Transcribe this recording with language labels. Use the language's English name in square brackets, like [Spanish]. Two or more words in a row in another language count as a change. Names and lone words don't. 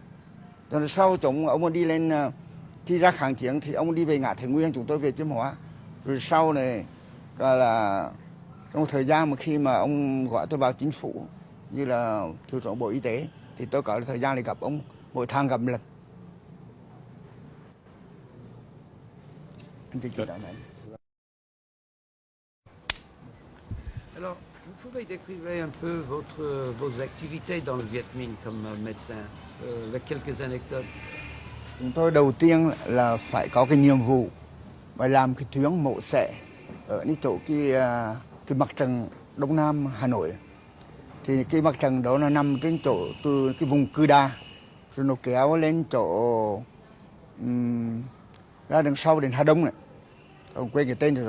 [Vietnamese] Rồi sau ông đi lên khi ra kháng chiến thì ông đi về ngã Thái Nguyên, chúng tôi về Chiêm Hóa. Rồi sau này là trong thời gian mà khi mà ông gọi tôi vào chính phủ như là Thứ trưởng Bộ Y tế thì tôi có thời gian để gặp ông mỗi tháng gặp một lần. [French] Alors, vous pouvez décrire un peu vos activités dans le Viet Minh comme médecin, avec quelques anecdotes. [Vietnamese] Chúng tôi đầu tiên là phải có cái nhiệm vụ phải làm cái tuyến mổ xẻ ở chỗ cái mặt trận Đông Nam Hà Nội. Thì cái mặt trận đó nó nằm trên chỗ từ cái vùng Cư Đa rồi nó kéo lên chỗ ra đằng sau đến Hà Đông này, tôi quên cái tên rồi.